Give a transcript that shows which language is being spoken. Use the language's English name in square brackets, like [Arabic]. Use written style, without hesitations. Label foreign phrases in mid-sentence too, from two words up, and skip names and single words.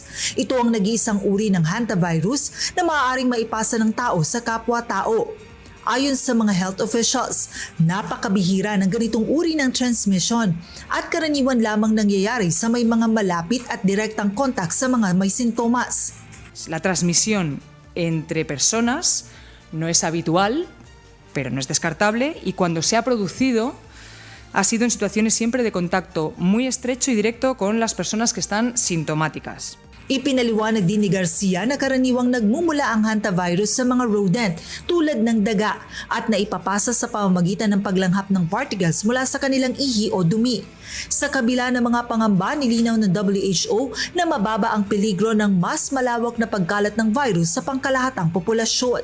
[Filipino] Ito ang nag-iisang uri ng hantavirus na maaaring maipasa ng tao sa kapwa-tao. Ayon sa mga [English] health officials, [Filipino] napakabihira ng ganitong uri ng transmission at karaniwan lamang nangyayari sa may mga malapit at direktang kontak sa mga may sintomas. [Spanish] La transmisión entre personas no es habitual, pero no es descartable, y cuando se ha producido ha sido en situaciones siempre de contacto muy estrecho y directo con las personas que están sintomáticas. [Filipino] Ipinaliwanag din ni Garcia na karaniwang nagmumula ang hantavirus sa mga rodent tulad ng daga at naipapasa sa pamamagitan ng paglanghap ng particles mula sa kanilang ihi o dumi. Sa kabila ng mga pangamba, nilinaw ng WHO na mababa ang peligro ng mas malawak na pagkalat ng virus sa pangkalahatang populasyon.